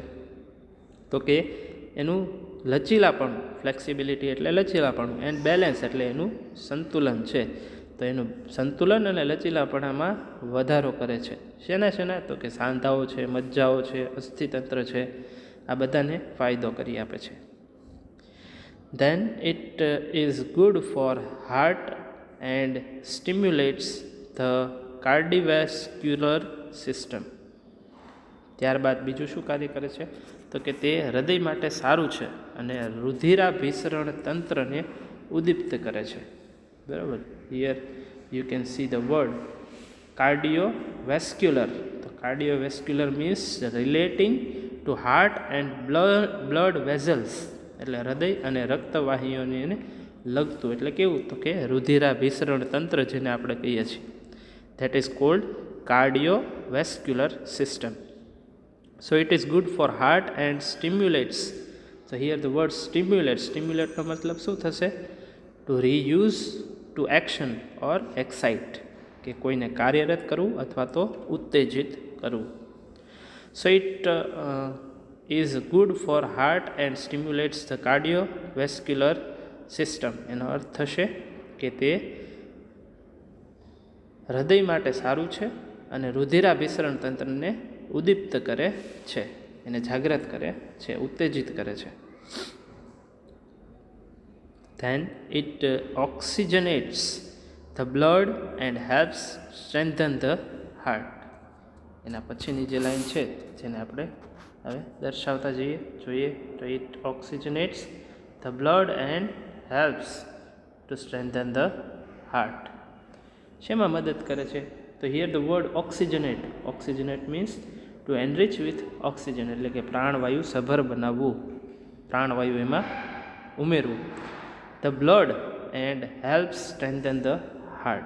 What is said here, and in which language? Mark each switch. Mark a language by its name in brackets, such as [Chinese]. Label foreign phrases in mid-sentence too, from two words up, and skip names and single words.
[Gujarati] તો કે એનું લચીલાપણું, ફ્લેક્સિબિલિટી એટલે લચીલાપણું, [English] and balance [Gujarati] એટલે એનું સંતુલન છે, તો એનું સંતુલન અને લચીલાપણામાં વધારો કરે છે. શેના? તો કે સાંધાઓ છે, મજ્જાઓ છે, અસ્થિતંત્ર છે, આ બધાને ફાયદો કરી આપે છે. [English] Then it is good for heart and stimulates the cardiovascular system. [Gujarati] ત્યારબાદ બીજું શું કાર્ય કરે છે તો કે તે હૃદય માટે સારું છે અને રુધિરાભિસરણ તંત્રને ઉદ્દીપ્ત કરે છે. બરાબર. [English] Here you can see the word cardiovascular. તો cardiovascular means relating to heart and blood vessels, [Gujarati] એટલે હૃદય અને રક્તવાહિનીઓને લગતું. એટલે કેવું તો કે રુધિરાભિસરણ તંત્ર જેને આપણે કહીએ છીએ, [English] that is called cardiovascular system. So it is good for heart and stimulates. So here the word stimulate [Gujarati] નો મતલબ શું થશે? [English] To reuse, to action or excite, [Gujarati] કે કોઈને કાર્યરત કરવું અથવા તો ઉત્તેજિત કરવું. [English] So it is good for heart and stimulates the cardiovascular system. [Gujarati] એનો અર્થ થશે કે તે હૃદય માટે સારું છે અને રુધિરાભિસરણ તંત્રને ઉદ્દીપ્ત કરે છે, એને જાગૃત કરે છે, ઉત્તેજિત કરે છે. [English] Then it oxygenates the blood and helps strengthen the heart. [Gujarati] એના પછીની જે લાઈન છે જેને આપણે હવે દર્શાવતા જોઈએ તો [English] it oxygenates the blood and helps to strengthen the heart. [Gujarati] શેમાં મદદ કરે છે? [English] તો here the word oxygenate means to enrich with oxygen, [Gujarati] એટલે કે પ્રાણવાયુ સભર બનાવવું, પ્રાણવાયુ એમાં ઉમેરવું. [English] the blood and helps strengthen the heart.